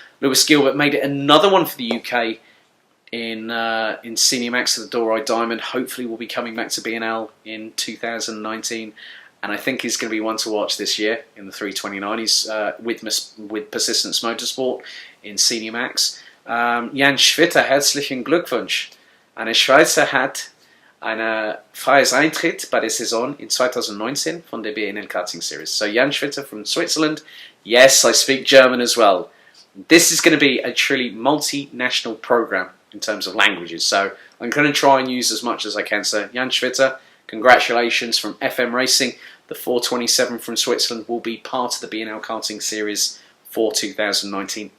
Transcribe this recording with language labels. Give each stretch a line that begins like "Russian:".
English: Lewis Gilbert made it another one for the UK in Senior Max of the Doroi Diamond. Hopefully we'll be coming back to BNL in 2019, and I think he's going to be one to watch this year in the 329. He's with Persistence Motorsport in Senior Max.
German: Jan Schwitter, herzlichen Glückwunsch. Eine Schweizer hat ein freies Eintritt bei der Saison in 2019 von der BNL Karting Series.
English: So Jan Schwitter from Switzerland. Yes, I speak German as well. This is going to be a truly multinational program in terms of languages, so I'm going to try and use as much as I can. So Jan Schwitter, congratulations from FM Racing. The 427 from Switzerland will be part of the BNL Karting Series for 2019.